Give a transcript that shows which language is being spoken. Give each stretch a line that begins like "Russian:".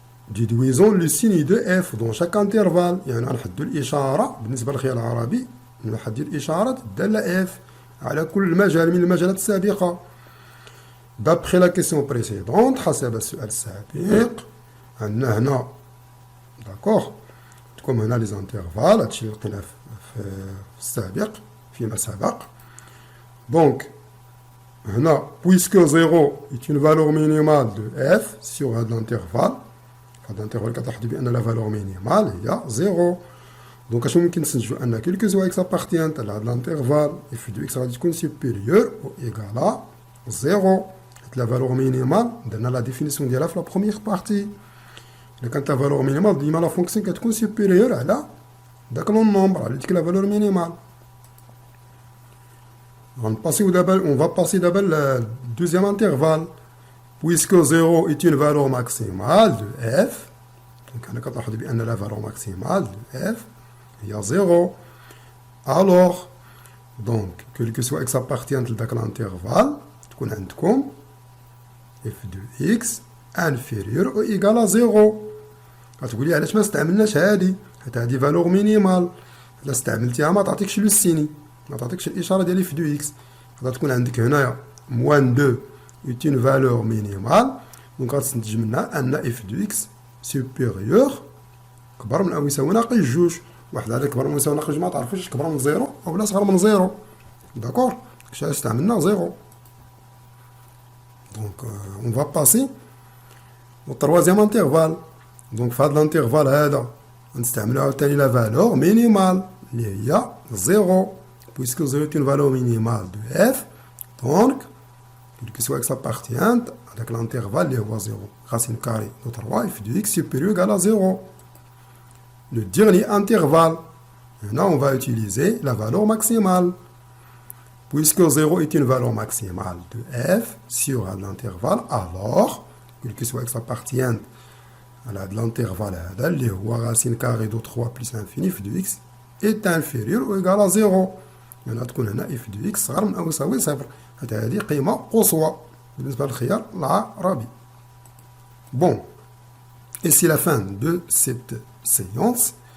French: Déduisons le signe de f dans chaque intervalle.
Arabic: يعني نحدد الإشارة بالنسبة للخيال العربي نحدد الإشارة الدالة f على كل مجال من المجالات السابقة.
French: D'après la question précédente
Arabic: حسب السؤال السابق عندنا هنا d'accord تكون هنا لي زانترفال هادشي اللي لقينا في السابق فيما سبق.
French: Donc
Arabic: هنا
French: puisque 0 est une valeur minimale de f sur
Arabic: هذا
French: l'intervalle
Arabic: هذا الانترفال كتحدد بأن
French: la valeur minimale
Arabic: هي
French: 0. Donc
Arabic: اش ممكن نستنتجو أن
French: quel que soit x appartient à
Arabic: هذا
French: l'intervalle f de x
Arabic: غادي تكون
French: supérieure ou égale à 0. La valeur minimale
Arabic: درنا
French: la définition
Arabic: ديالها في
French: la première partie.
Arabic: إلا كانت
French: la valeur minimale
Arabic: ديما
French: la fonction
Arabic: كتكون
French: supérieure
Arabic: على داك
French: لو نومبر
Arabic: على ديك
French: la valeur minimale. On va passer d'abord le deuxième intervalle. Puisque 0 est une valeur maximale de f, donc on a
Arabic: كتلاحظوا بأن
French: la valeur maximale de f
Arabic: هي
French: 0. Alors, donc, quel que soit x appartient
Arabic: لداك
French: l'intervalle,
Arabic: تكون عندكم
French: f de x inférieur ou égal à 0.
Arabic: غتقول لي علاش ما استعملناش هادي؟ حيت هادي فالور مينيمال، إلا استعملتيها ما تعطيكش لو سيني، ما تعطيكش الإشارة ديال f de x. غادي تكون عندك هنايا
French: موان 2 est une valeur minimale.
Arabic: دونك غتستنتج منها أن f de x supérieur كبر من أو يساوي ناقص جوج. واحد هذا كبر من يساوي ناقص جوج ما تعرفوش واش كبر من زيرو أو لا صغر من زيرو. داكور؟ كاش استعملنا زيرو.
French: Donc, on va passer au troisième intervalle.
Arabic: Donc, في هذا l'intervalle هذا نستعملو عاوتاني la valeur minimale اللي هي 0.
French: Puisque 0 est une valeur minimale de f, donc, quel que soit x appartient avec l'intervalle
Arabic: اللي هو
French: 0. Racine carrée de 3 f de x supérieur égal à 0. Le dernier intervalle, maintenant on va utiliser la valeur maximale. Puisque 0 est une valeur maximale de f sur l'intervalle, alors, quel que soit x appartient à l'intervalle
Arabic: اللي هو
French: racine carrée de 3 plus l'infini f de x est inférieur ou égal à 0.
Arabic: يعني تكون هنا f de x صغر من أو يساوي 0. هذه قيمة قصوى بالنسبة للخيار العربي.
French: Bon, et c'est la fin de cette séance.